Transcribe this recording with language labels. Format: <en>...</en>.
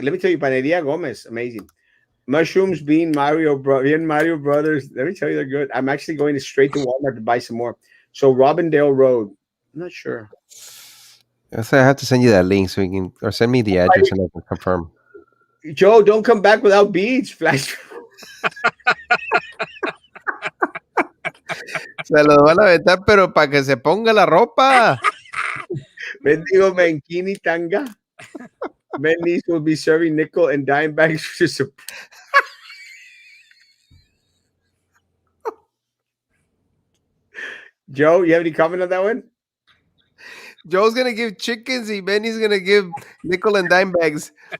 <en>Let me tell you, Paneria Gomez, amazing. Mushrooms, being Mario Brothers. Let me tell you, they're good. I'm actually going straight to Walmart to buy some more. So Robindale Road. I'm not sure. So I have to send you that link so you can, or send me the address and I can confirm. Joe, don't come back without beads. Flash.</en> <es>Se lo van a aventar, pero para que se ponga la ropa. Bendigo Mankini Tanga.</es> <en>Benny's will be serving nickel and dime bags to support. Joe, you have any comment on that one? Joe's gonna give chickens. Benny's gonna give nickel and dime bags.</en>